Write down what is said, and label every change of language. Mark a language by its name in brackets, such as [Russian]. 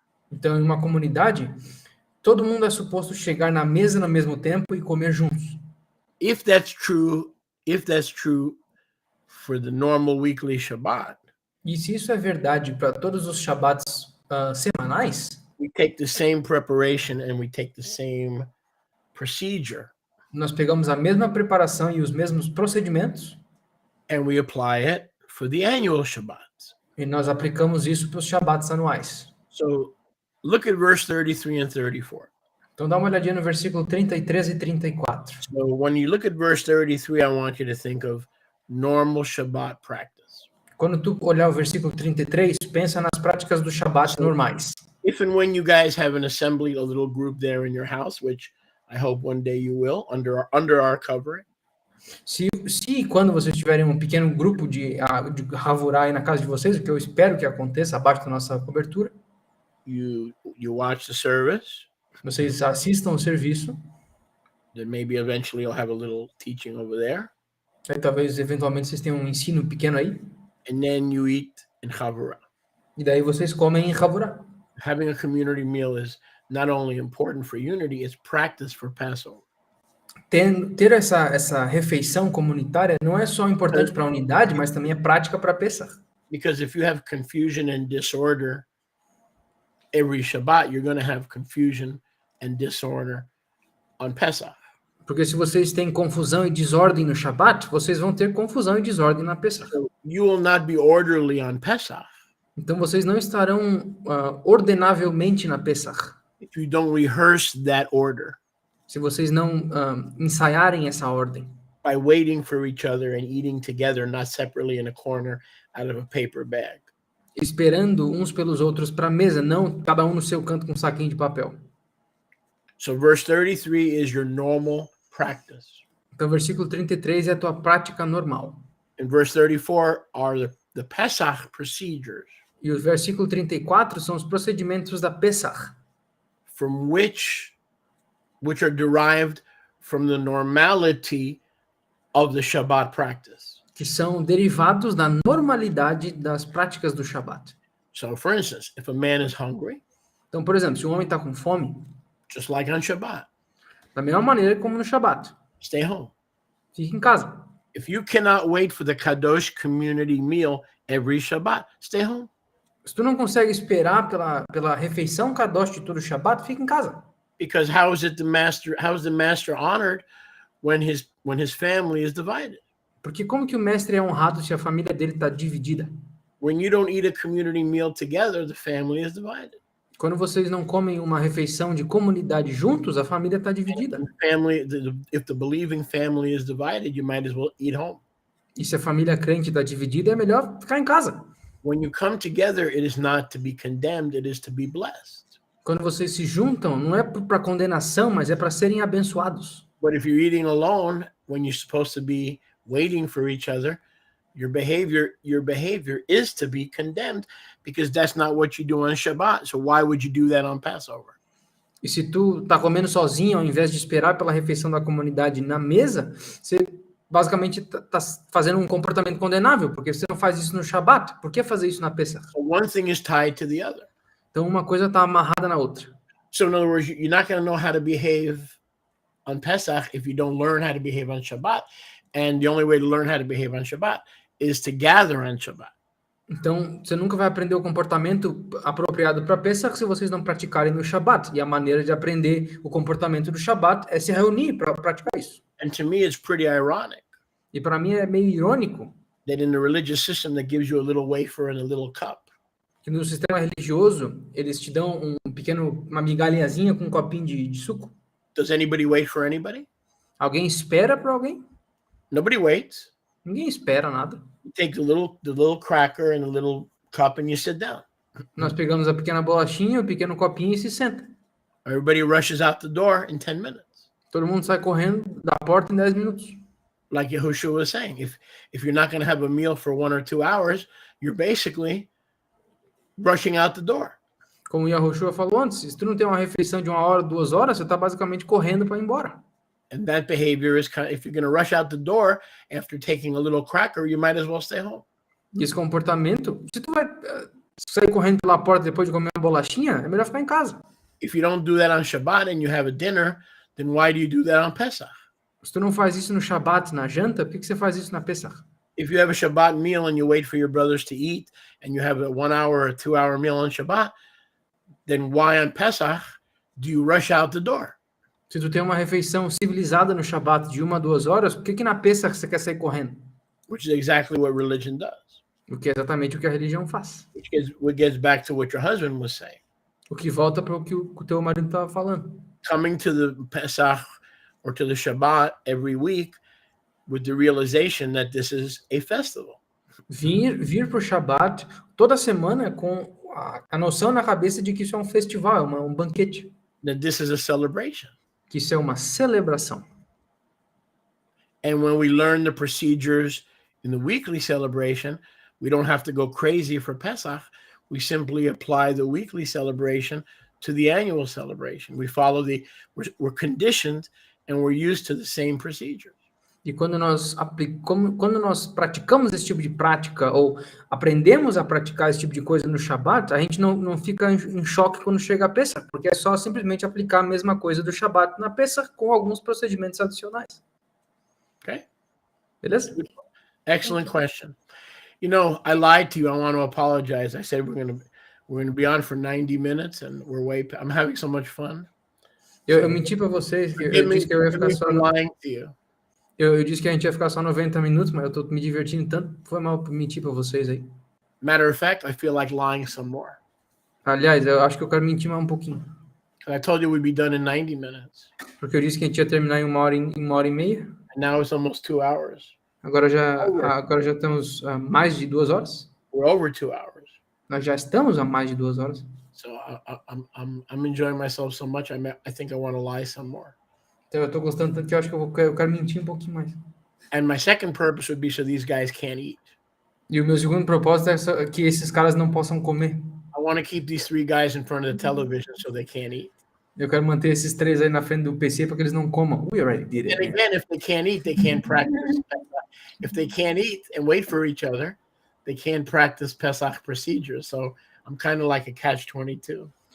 [Portuguese] Então, em uma comunidade, todo mundo é suposto chegar na mesa no mesmo tempo e comer juntos. [English] If that's true for the normal weekly Shabbat, [Portuguese] E se isso é verdade para todos os Shabbats semanais, [English] we take the same preparation and we take the same procedure [Portuguese] nós pegamos a mesma preparação e os mesmos procedimentos [English] and we apply it for the annual Shabbats. [Portuguese] e nós aplicamos isso para os Shabbats anuais. [English] So look at verse 33 and 34. [Portuguese] Então dá uma olhadinha no versículo 33 e 34. [English] So when you look at verse 33, I want you to think of normal Shabbat practice. [Portuguese] Quando tu olhar o versículo 33, pensa nas práticas do Shabat normais. [English] If and when you guys have an assembly, a little group there in your house, which I hope one day you will, under our covering, [Portuguese] Se quando vocês tiverem um pequeno grupo de Havurá aí na casa de vocês, o que eu espero que aconteça abaixo da nossa cobertura, [English] you watch the service, [Portuguese] vocês assistam o serviço, [English] then maybe eventually you'll have a little teaching over there, [Portuguese] aí talvez eventualmente vocês tenham um ensino pequeno aí, [English] and then you eat in Chavurah. [Portuguese] e daí vocês comem em Havurá. [English] Having a community meal is not only important for unity, it's practice for Passover. [Portuguese] Ter essa refeição comunitária não é só importante para a unidade, mas também é prática para Pesach. [English] Because if you have confusion and disorder every Shabbat, you're going to have confusion and disorder on Pesach. [Portuguese] Porque se vocês têm confusão e desordem no Shabat, vocês vão ter confusão e desordem na Pesach. [English] So you will not be orderly on Pesach [Portuguese] Então vocês não estarão ordenavelmente na Pesach, [English] if you don't rehearse that order [Portuguese] se vocês não ensaiarem essa ordem, [English] by waiting for each other and eating together, not separately in a corner out of a paper bag. [Portuguese] esperando uns pelos outros para a mesa, não cada um no seu canto com um saquinho de papel. [English] So verse 33 is your normal practice. [Portuguese] Então, versículo 33 é a tua prática normal. [English] And verse 34 are the Pesach procedures [Portuguese] E o versículo 34 são os procedimentos da Pesach, [English] from which are derived from the normality of the Shabbat practice. [Portuguese] que são derivados da normalidade das práticas do Shabat. [English] So for instance, if a man is hungry, [Portuguese] Então, por exemplo, se um homem está com fome, [English] just like on Shabbat, [Portuguese] da mesma maneira como no Shabat, [English] stay home. [Portuguese] fique em casa. [English] If you cannot wait for the Kadosh community meal every Shabbat, stay home. [Portuguese] Se tu não consegue esperar pela refeição Kadosh de todo o Shabat, fica em casa. [English] Because how is the master honored when his family is divided? [Portuguese] Porque como que o mestre é honrado se a família dele está dividida? [English] When you don't eat a community meal together, the family is divided. [Portuguese] Quando vocês não comem uma refeição de comunidade juntos, a família está dividida. [English] If the believing family is divided, you might as well eat home. [Portuguese] E se a família crente está dividida, é melhor ficar em casa. [English] When you come together, it is not to be condemned, it is to be blessed. [Portuguese] Quando vocês se juntam, não é para condenação, mas é para serem abençoados. [English] But if you're eating alone, when you're supposed to be waiting for each other, your behavior is to be condemned, because that's not what you do on Shabbat. So why would you do that on Passover? [Portuguese] E se tu tá comendo sozinho, ao invés de esperar pela refeição da comunidade na mesa, você basicamente tá fazendo um comportamento condenável, porque você não faz isso no Shabat. Por que fazer isso na Pesach? [English] So one thing is tied to the other. [Portuguese] Então uma coisa tá amarrada na outra. [English] So in other words, you're not going to know how to behave on Pesach if you don't learn how to behave on Shabbat. And the only way to learn how to behave on Shabbat is to gather on Shabbat. [Portuguese] Então, você nunca vai aprender o comportamento apropriado para Pesach se vocês não praticarem no Shabat. E a maneira de aprender o comportamento do Shabat é se reunir para praticar isso. [English] And to me, it's pretty ironic [Portuguese] E para mim é meio irônico [English] that in the religious system that gives you a little wafer and a little cup, [Portuguese] que no sistema religioso eles te dão uma migalhazinha com um copinho de suco. [English] does anybody wait for anybody? [Portuguese] Alguém espera para alguém? [English] Nobody waits. [Portuguese] Ninguém espera nada. [English] You take the little cracker and the little cup and you sit down. [Portuguese] Nós pegamos a pequena bolachinha, o pequeno copinho e se senta. [English] Everybody rushes out the door in 10 minutes. [Portuguese] Todo mundo sai correndo da porta em 10 minutos. [English] Like Yahushua was saying, if you're not going to have a meal for 1 or 2 hours, you're basically rushing out the door. [Portuguese] Como o Yahushua falou antes, se tu não tem uma refeição de 1 hora, 2 horas, você está basicamente correndo para ir embora. [English] And that behavior is kind of, if you're going to rush out the door after taking a little cracker, you might as well stay home. [Portuguese] E esse comportamento, se tu vai sair correndo pela porta depois de comer uma bolachinha, é melhor ficar em casa. [English] If you don't do that on Shabbat and you have a dinner, then why do you do that on Pesach? [Portuguese] Se tu não faz isso no Shabat, na janta, por que você faz isso na Pesach? [English] If you have a Shabbat meal and you wait for your brothers to eat and you have a 1 hour or 2 hour meal on Shabbat, then why on Pesach do you rush out the door? [Portuguese] Se tu tem uma refeição civilizada no Shabat de 1 a 2 horas, por que na Pesach você quer sair correndo? [English] Which is exactly what religion does. [Portuguese] O que é exatamente o que a religião faz. [English] Which gets back to what your husband was saying. [Portuguese] O que volta para o que o teu marido estava falando. [English] coming to the Pesach or to the Shabbat every week with the realization that this is a festival. [Portuguese] Vir para o Shabat toda semana com a noção na cabeça de que isso é um festival, um banquete, [English] That this is a celebration. [Portuguese] que isso é uma celebração. [English] And when we learn the procedures in the weekly celebration, we don't have to go crazy for Pesach. We simply apply the weekly celebration to the annual celebration. We follow we're conditioned and we're used to the same procedures. [Portuguese] E quando nós praticamos esse tipo de prática, ou aprendemos a praticar esse tipo de coisa no Shabat, a gente não fica em choque quando chega a Pesach, porque é só simplesmente aplicar a mesma coisa do Shabat na Pesach com alguns procedimentos adicionais. [English] Okay? [Portuguese] Beleza? [English] Excellent question. You know, I lied to you. I want to apologize. I said we're going to be on for 90 minutes and I'm having so much fun. [Portuguese] Eu menti para vocês, eu disse que eu ia ficar só [English] lying to you. [Portuguese] Eu disse que a gente ia ficar só 90 minutos, mas eu tô me divertindo tanto, foi mal mentir para vocês aí. [English] Matter of fact, I feel like lying some more. [Portuguese] Aliás, eu acho que eu quero mentir mais um pouquinho. [English] I told you we'd be done in 90 minutes. [Portuguese] Porque eu disse que a gente ia terminar em uma hora e meia. [English] And now it's almost 2 hours. [Portuguese] Agora já temos mais de 2 horas. [English] We're over 2 hours. [Portuguese] Nós já estamos a mais de 2 horas. [English] So I'm enjoying myself so much. I think I want to lie some more. [Portuguese] Então eu tô gostando tanto que eu acho que eu quero mentir um pouquinho mais. [English] And my second purpose would be so these guys can't eat. [Portuguese] E o meu segundo propósito é que esses caras não possam comer. [English] I want to keep these 3 guys in front of the television so they can't eat. [Portuguese] Eu quero manter esses 3 aí na frente do PC para que eles não comam. [English] We already did it. And again, if they can't eat, they can't practice. If they can't eat and wait for each other, they can't practice Pesach procedures. So I'm kind of like a catch-22.